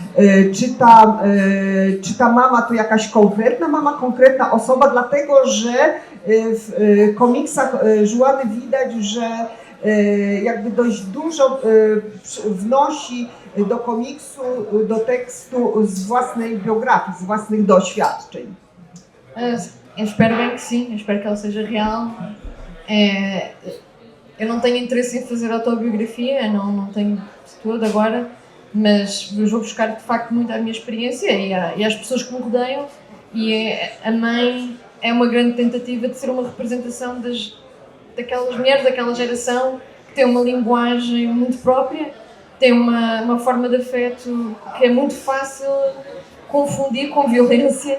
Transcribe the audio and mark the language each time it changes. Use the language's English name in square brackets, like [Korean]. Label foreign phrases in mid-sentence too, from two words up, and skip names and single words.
[Polish] czy ta mama to jakaś konkretna mama, konkretna osoba, dlatego że w komiksach Joanny widać, że jakby dość dużo wnosi do komiksu, do tekstu z własnej biografii, z własnych doświadczeń. [Portuguese] Eu espero bem que sim, eu espero que ela seja real. Eu não tenho interesse em fazer autobiografia, não tenho de todo agora, mas vou buscar de facto muito a minha experiência e às pessoas que me rodeiam. E a mãe é uma grande tentativa de ser uma representação daquelas mulheres, daquela geração que tem uma linguagem muito própria, tem uma forma de afeto que é muito fácil confundir com violência.